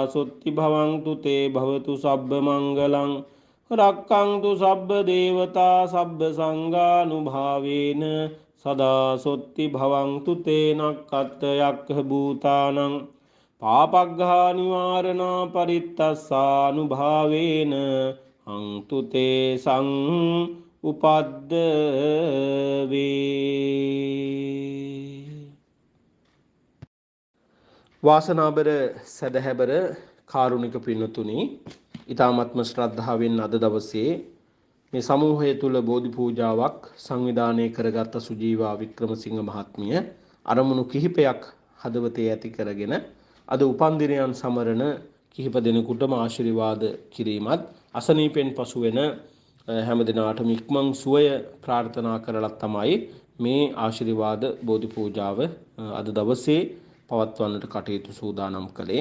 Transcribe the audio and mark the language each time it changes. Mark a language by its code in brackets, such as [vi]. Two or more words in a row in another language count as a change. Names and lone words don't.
[pi] සොත්ති භවන්තු තේ භවතු සබ්බ මංගලං රක්ඛන්තු සබ්බ දේවතා සබ්බ සංඝානුභාවේන සදා සොත්ති භවන්තු තේ නක්ඛත් යක්ඛ භූතානං පාපග්ඝා නිවාරණා පරිත්තස්සානුභාවේන හංතු තේ සං උපද්දවේ. [si] වාසනාබර සදහැබර කාරුණික පින්නතුනි, ඊ타මත්ම ශ්‍රද්ධාවෙන් අද දවසේ මේ සමූහය තුල බෝධි පූජාවක් සංවිධානය කරගත් සුජීවා වික්‍රමසිංහ මහත්මිය අරමුණු කිහිපයක් හදවතේ ඇති කරගෙන අද උපන්දිනයන් සමරන කිහිප දෙනෙකුටම ආශිර්වාද කිරීමත් අසනීපෙන් පසු වෙන හැම දිනාටම ඉක්මන් සුවය ප්‍රාර්ථනා කරලා තමයි මේ ආශිර්වාද බෝධි පූජාව අද දවසේ පවත්වන්නට කටයුතු සූදානම් කළේ.